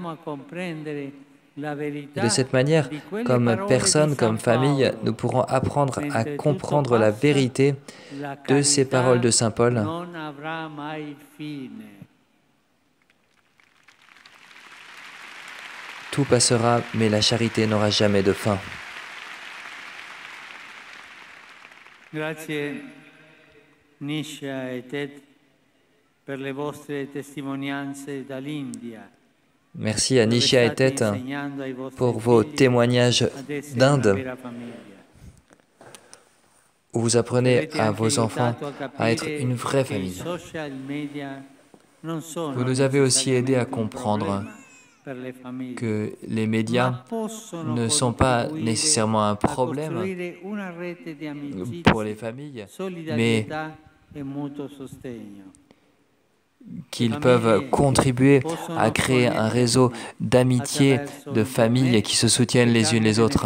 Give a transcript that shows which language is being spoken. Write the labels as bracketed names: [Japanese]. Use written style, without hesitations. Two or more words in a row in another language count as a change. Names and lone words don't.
[French] De cette manière, comme personne, comme famille, nous pourrons apprendre à comprendre la vérité de ces paroles de Saint Paul. Tout passera, mais la charité n'aura jamais de fin. [Italian] Grazie Nisha e Ted per le vostre testimonianze dall'India. [French] Merci à Nisha et Tet pour vos témoignages d'Inde, où vous apprenez à vos enfants à être une vraie famille. Vous nous avez aussi aidé à comprendre que les médias ne sont pas nécessairement un problème pour les familles, mais qu'ils peuvent contribuer à créer un réseau d'amitié, de familles qui se soutiennent les unes les autres.